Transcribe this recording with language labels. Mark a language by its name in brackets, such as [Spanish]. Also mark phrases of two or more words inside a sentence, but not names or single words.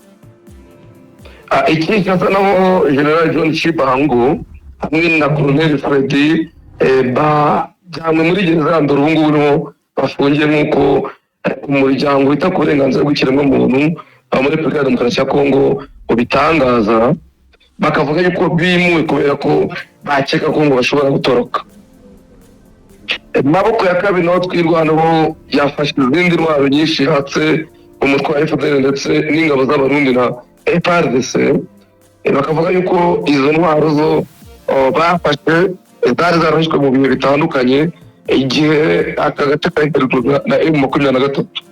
[Kinyarwanda] Iki cyasa naho General John Chibangu hamwe na Colonel Freddy bajyanywe muri gereza ya Ndora, ubu ngubu bafungiye nk'uko umuryango wita ku burenganzira bw'ikiremwamuntu muri Repubulika ya Demokarasi ya Kongo ubitangaza, bakavuga yuko bimuwe kubera ko bakeka ko ngo bashobora gutoroka. Maboko ya kabiri naho twirwanaho yafashe izindi ntwaro nyinshi hatse umutwe wa FDL ndetse n'ingabo z'abarundi na FARDC, bakavuga yuko izo ntwaro zo bafashe zari zarafashwe mu bihe bitandukanye igihe aka gace kahigarurwaga na M23.